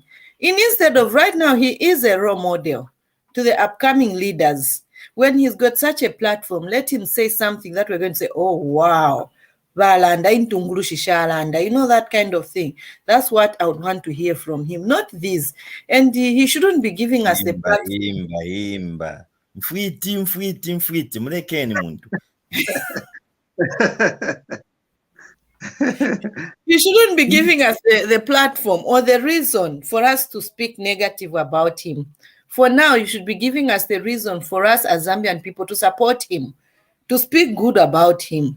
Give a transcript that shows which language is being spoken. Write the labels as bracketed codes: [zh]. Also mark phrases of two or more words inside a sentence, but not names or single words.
[en] Instead of right now, he is a role model to the upcoming leaders. When he's got such a platform, let him say something that we're going to say, oh, wow, Valanda, that kind of thing. That's what I would want to hear from him, not this. And he shouldn't be giving us the platform. [bem] Mfwiti mulekeni muntu. [en] You shouldn't be giving us the platform or the reason for us to speak negative about him. For now, you should be giving us the reason for us as Zambian people to support him, to speak good about him.